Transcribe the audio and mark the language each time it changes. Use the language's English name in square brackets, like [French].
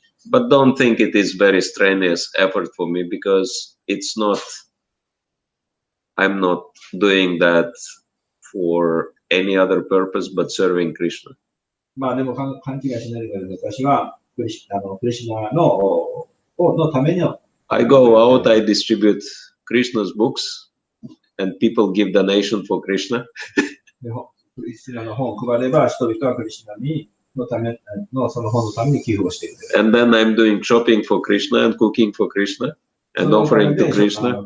[English] But don't think it is very strenuous effort for me, because it's not, I'm not doing that for any other purpose but serving Krishna. [Japanese] でも勘違いしないでください。私はクリシナのためには。 [English] I go out, I distribute Krishna's books, and people give donation for Krishna. [Japanese] クリシナの本を配れば、人々はクリシナのためのその本のために寄付をしている。 [English] And then I'm doing shopping for Krishna and cooking for Krishna and offering to Krishna.